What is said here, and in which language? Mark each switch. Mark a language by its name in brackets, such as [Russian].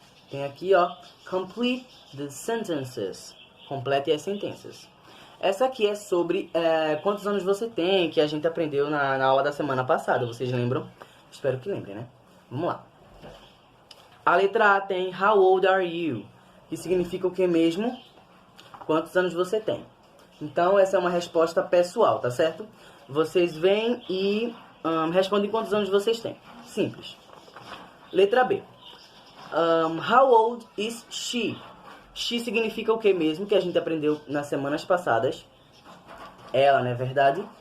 [Portuguese] Tem aqui, ó, [English] complete the sentences. [Portuguese] Complete as sentenças. Essa aqui é sobre quantos anos você tem, que a gente aprendeu na aula da semana passada. Vocês lembram? Espero que lembrem, né? Vamos lá. A letra A tem [English] How old are you? [Portuguese] Que significa o que mesmo? Quantos anos você tem? Então, essa é uma resposta pessoal, tá certo? Vocês vêm e respondem quantos anos vocês têm. Simples. Letra B. [English] How old is she? [Portuguese] She significa o que mesmo, que a gente aprendeu nas semanas passadas. Ela, não é verdade?